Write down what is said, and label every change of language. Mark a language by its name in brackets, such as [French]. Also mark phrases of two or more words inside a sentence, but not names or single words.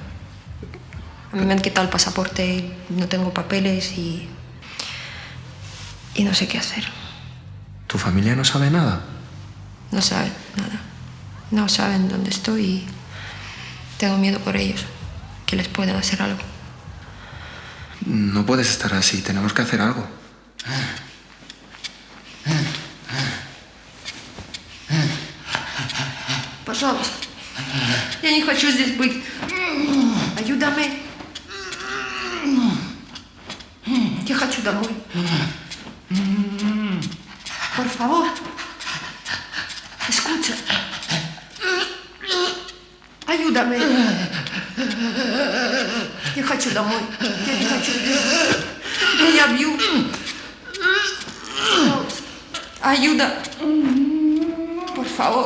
[Spanish] A mí me han quitado el pasaporte y no tengo papeles y no sé qué hacer. ¿Tu familia no sabe nada? No saben nada. No saben dónde estoy y tengo miedo por ellos, que les puedan hacer algo. No puedes estar así, tenemos que hacer algo. [Russian] Пожалуйста. Я не хочу здесь быть. Ayúdame. Я хочу домой. [Spanish] Por favor. Escucha. Ayúdame. [Russian] Я хочу домой. Я не хочу. Меня бьют. Пожалуйста. [Spanish] Ayuda. Por favor.